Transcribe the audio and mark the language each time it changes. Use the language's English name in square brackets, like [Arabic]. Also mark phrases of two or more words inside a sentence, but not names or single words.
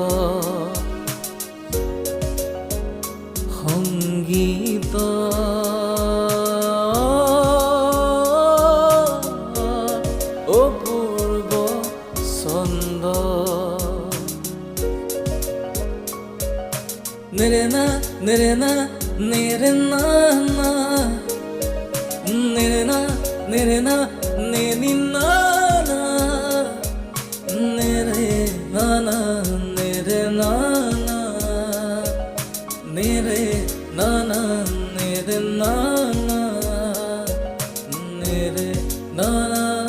[Assamese] সংগীত অপূৰ্ব ছন্দ নেৰে না নেৰে না নেৰে না না নেৰে না নেৰে না নেনি না না নেৰে না না নেৰে না না নেৰে না না নেৰে না না নেৰে না না